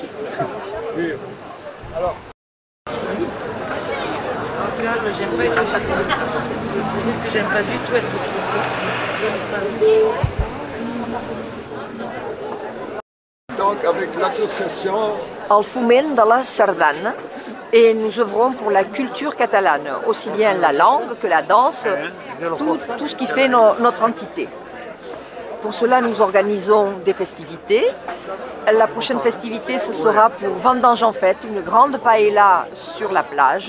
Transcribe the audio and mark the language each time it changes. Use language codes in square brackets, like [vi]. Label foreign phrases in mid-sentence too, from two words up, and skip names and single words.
[fr] Alors. J'aime pas être j'aime pas du tout être Donc avec l'association El foment de la sardana et nous œuvrons pour la culture catalane, aussi bien la langue que la danse, tout ce qui fait notre entité. Pour cela, nous organisons des festivités. La prochaine festivité, ce sera pour Vendange en fête, une grande paella sur la plage.